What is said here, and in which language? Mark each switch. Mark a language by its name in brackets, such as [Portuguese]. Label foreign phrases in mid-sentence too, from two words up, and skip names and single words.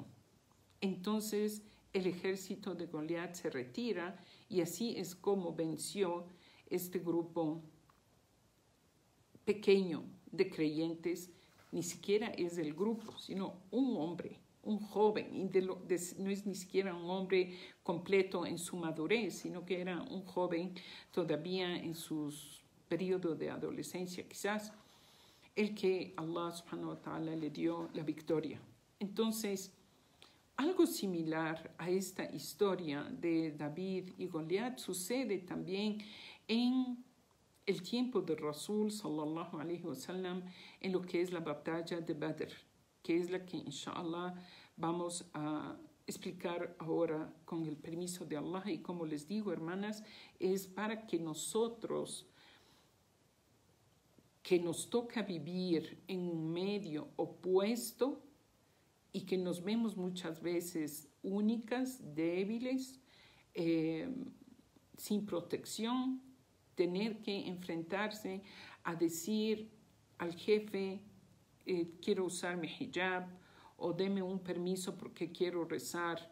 [Spanish] Entonces el ejército de Goliat se retira, y así es como venció este grupo pequeño de creyentes. Ni siquiera es el grupo, sino un hombre, un joven, y no es ni siquiera un hombre completo en su madurez, sino que era un joven todavía en su periodo de adolescencia quizás, el que Allah [Arabic] سبحانه وتعالى [Spanish] le dio la victoria. Entonces, algo similar a esta historia de David y Goliat sucede también en el tiempo de [Arabic] رسول صلى الله عليه وسلم, [Spanish] en lo que es la batalla de Badr, que es la que inshallah vamos a explicar ahora con el permiso de Allah. Y como les digo, hermanas, es para que nosotros, que nos toca vivir en un medio opuesto y que nos vemos muchas veces únicas, débiles, sin protección, tener que enfrentarse a decir al jefe: quiero usar mi hijab, o deme un permiso porque quiero rezar.